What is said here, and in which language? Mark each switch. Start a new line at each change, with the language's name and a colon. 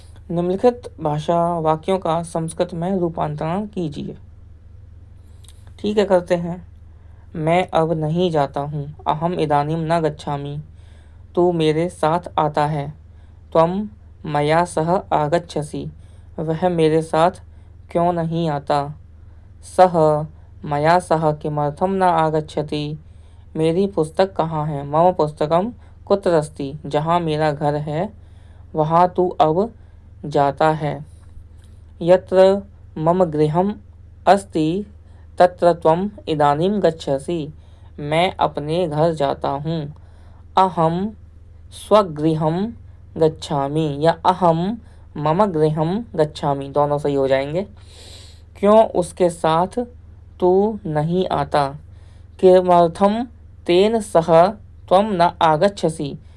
Hindi: निम्नलिखित भाषा वाक्यों का संस्कृत में रूपांतरण कीजिए। ठीक है, करते हैं। मैं अब नहीं जाता हूँ।
Sanskrit: अहम इदानीं न गच्छामि।
Hindi: तू मेरे साथ आता है।
Sanskrit: त्वं मया सह आगच्छसि।
Hindi: वह मेरे साथ क्यों नहीं आता।
Sanskrit: सह मया सह किमर्थं न आगच्छति।
Hindi: मेरी पुस्तक कहाँ है।
Sanskrit: मम पुस्तकं कुत्र अस्ति।
Hindi: जहाँ मेरा घर है वहाँ तू अब जाता है।
Sanskrit: यत्र मम गृहम् अस्ति तत्र त्वम् इदानीं गच्छसि।
Hindi: मैं अपने घर जाता हूँ।
Sanskrit: अहम स्वगृहं गच्छामि या अहम मम गृहं गच्छामि,
Hindi: दोनों सही हो जाएंगे। क्यों उसके साथ तू नहीं आता।
Sanskrit: किमर्थं तेन सह त्वं न आगच्छसि।